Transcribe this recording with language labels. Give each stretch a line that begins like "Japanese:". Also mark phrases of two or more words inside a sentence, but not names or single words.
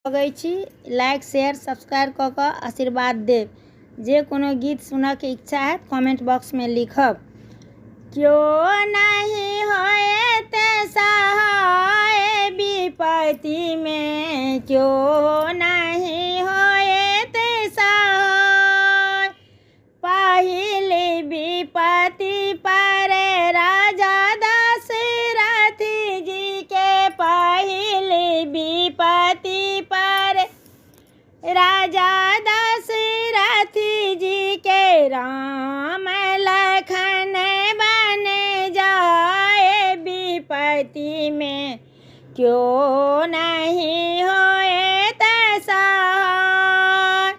Maithili: लगै छी
English: like share subscribe
Maithili: कऽ कऽ आशीर्वाद देव। जे कोनो गीत सुनऽके इच्छा है
English: comment box
Maithili: में लिखब। क्यों नहीं होएते सहाय विपत्ति में, क्यों नहीं होएते सहाय। पहिली विपत्ति पर राजा दशरथ जी के, पहिली विपत्ति पर राजा दशरथ जी के, राम लखन बन जाए विपत्ति में, क्यों नहीं होए सहाय।